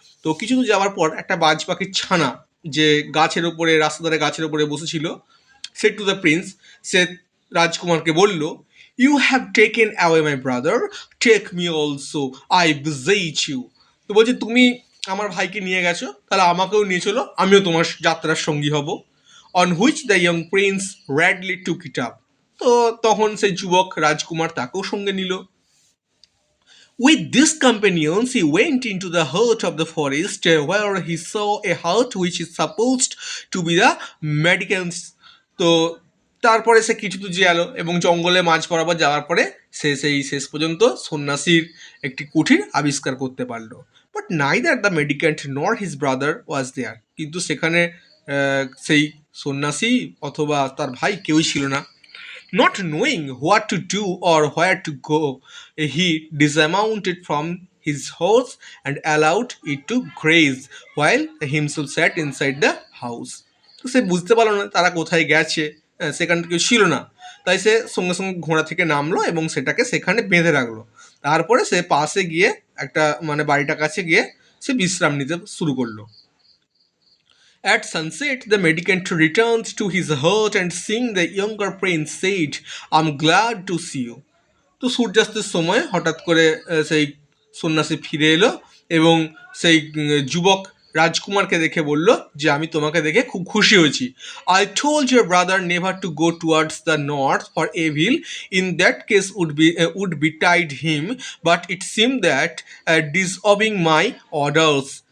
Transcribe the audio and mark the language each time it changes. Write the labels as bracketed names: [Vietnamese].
[Bangla] তো কিছু দূর যাওয়ার পর একটা বাজ পাখির ছানা যে গাছের ওপরে রাস্তা ধারে গাছের ওপরে বসেছিল, [English] said to the prince, [Bangla] সে রাজকুমারকে বলল, [English] You have taken away my brother, take me also, I beseech you. [Bangla] তো বলছে তুমি আমার ভাইকে নিয়ে গেছো, তাহলে আমাকেও নিয়ে চলো, আমিও তোমার যাত্রার সঙ্গী হব। [English] On which the young prince Radley took it up. [Bangla] তো তখন সেই যুবক রাজকুমার তাকেও সঙ্গে নিল। [English] With these companions, he went into the heart of the forest, where he saw a hut which is supposed to be the mendicant's. [Bangla] তো তারপরে সে কিছু দূর গেল এবং জঙ্গলে মাঝ বরাবর যাওয়ার পরে সে সেই শেষ পর্যন্ত সন্ন্যাসীর একটি কুঠির আবিষ্কার করতে পারলো। [English] but neither the mendicant nor his brother was there, [Bangla] কিন্তু সেখানে সেই সন্ন্যাসী অথবা তার ভাই কেউই ছিল না। [English] Not knowing what to do or where to go, he dismounted from his horse and allowed it to graze while himself sat inside the house. [Bangla] তো সে বুঝতে পারলো না তারা কোথায় গেছে, সেখানে কেউ ছিল না, তাই সে সঙ্গে সঙ্গে ঘোড়া থেকে নামলো এবং সেটাকে সেখানে বেঁধে রাখলো। তারপরে সে পাশে গিয়ে একটা মানে বাড়িটার কাছে গিয়ে সে বিশ্রাম নিতে শুরু করলো। [English] At sunset, the mendicant returned to his hut and seeing the younger prince said, I'm glad to see you. [Bangla] তো সূর্যাস্তের সময় হঠাৎ করে সেই সন্ন্যাসী ফিরে এলো এবং সেই যুবক রাজকুমারকে দেখে বলল যে আমি তোমাকে দেখে খুব খুশি হয়েছি। [English] I told your brother never to go towards the north for evil, in that case would betide him, but it seem that disobeying my orders.